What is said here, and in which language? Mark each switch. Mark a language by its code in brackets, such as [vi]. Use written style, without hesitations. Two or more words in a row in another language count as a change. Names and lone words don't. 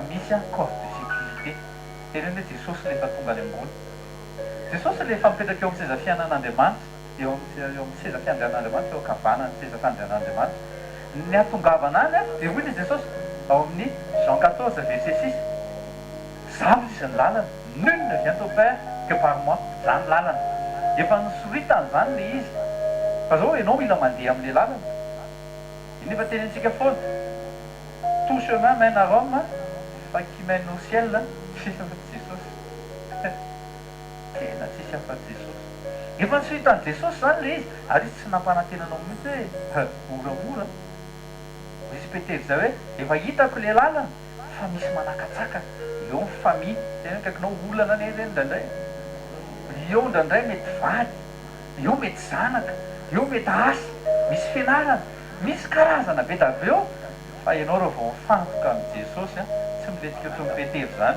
[mg] misy [fr] corde de sécurité [mg] tena hoe jesosy le efa tonga any ambony jesosy le efa mipetraka eo amin'ny seza fiainan'andriamanitra eo amin'ny seza fiandrian'andriamanitra eo akavanany seza fiandrian'andriamanitra ny atongavana any de hoy jesosy ao amin'ny Jean 14 verset 6 zavo izy ny lalana [fr] nul ne vient au père que par moi [mg] zany lalana efa nisoritany zany le izy fa zao ianao mila mandeha amin'le lalana iny efa teny antsika foana [fr] tout chemin mène à Rome [mg] fa [fr] qui mène au ciel [mg] tsisy afa-tsy jesosy tena tsisy afa-tsy jesosy efa nisoritany jesosy zany le izy ary izy tsy nampanantenanao mihitsy hoe moramora izy petery zay hoe efa hitako le lalana fa misy manakatsaka eo ny famille tena kaikinao olana ane reny ndraindray eo ndraindray mety vady eo mety zanaka, eo mety asa, misy fianarana, misy karazana be da be eo fa ianao reo vao mifantoka amin'ny Jesosy tsy miletsika toy ny Petera zany.